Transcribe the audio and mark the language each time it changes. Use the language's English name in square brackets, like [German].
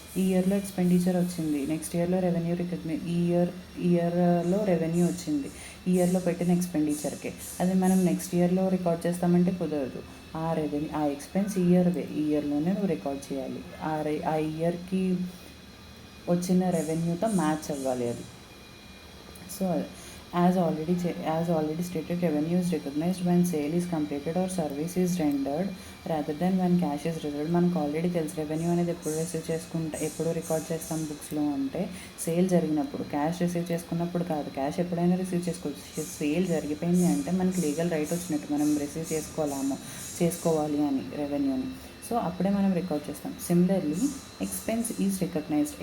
[Telugu] ఈ ఇయర్లో ఎక్స్పెండిచర్ వచ్చింది, నెక్స్ట్ ఇయర్లో రెవెన్యూ ఇయర్లో రెవెన్యూ వచ్చింది ఈ ఇయర్లో పెట్టిన ఎక్స్పెండిచర్కే. అది మనం నెక్స్ట్ ఇయర్లో రికార్డ్ చేస్తామంటే కుదరదు. ఆ ఎక్స్పెన్స్ ఇయర్లోనే నువ్వు రికార్డ్ చేయాలి. ఆ ఇయర్కి వచ్చిన రెవెన్యూతో మ్యాచ్ అవ్వాలి అది. [English] So as already stated, revenue is recognized when sale is completed or service is rendered rather than when cash is received. [Telugu] మనకు ఆల్రెడీ తెలుసు రెవెన్యూ అనేది ఎప్పుడు రికార్డ్ చేస్తాం బుక్స్లో అంటే సేల్ జరిగినప్పుడు. క్యాష్ రిసీవ్ చేసుకున్నప్పుడు కాదు, క్యాష్ ఎప్పుడైనా రిసీవ్ చేసుకోవచ్చు. సేల్ జరిగిపోయింది అంటే మనకి లీగల్ రైట్ వచ్చినట్టు, మనం రిసీవ్ చేసుకోవాలి అని రెవెన్యూని. సో అప్పుడే మనం రికార్డ్ చేస్తాం. [English] Similarly expense is recognized.